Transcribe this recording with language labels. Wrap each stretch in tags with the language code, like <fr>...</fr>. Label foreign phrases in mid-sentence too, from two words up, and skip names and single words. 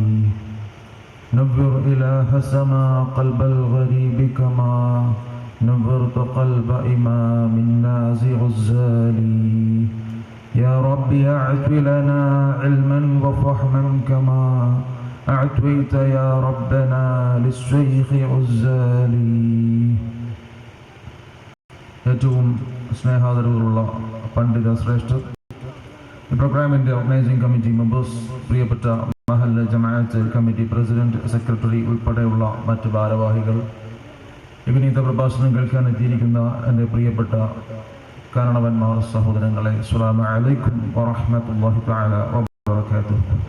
<ar>نبر إله سما قلب الغريب كما نبرت قلب إمام الناس غزالي. يا رب أعط لنا علما وفهما كما أعطيت يا ربنا للشيخ غزالي.</ar> <ml>ഏറ്റവും സ്നേഹാദരവുള്ള പണ്ഡിത ശ്രേഷ്ഠർ, പ്രോഗ്രാമിൻ്റെ</ml> <en>organizing committee members,</en> <ml>പ്രിയപ്പെട്ട മഹല്ല് ജമാഅത്ത്</ml> <en>committee president,</en> <ml>സെക്രട്ടറി ഉൾപ്പെടെയുള്ള മറ്റ് ഭാരവാഹികൾ, വിനീത പ്രഭാഷണം കേൾക്കാൻ എത്തിയിരിക്കുന്ന എൻ്റെ പ്രിയപ്പെട്ട കാരണവന്മാർ, സഹോദരങ്ങളെ,</ml> <ar>السلام عليكم ورحمة الله تعالى وبركاته.</ar>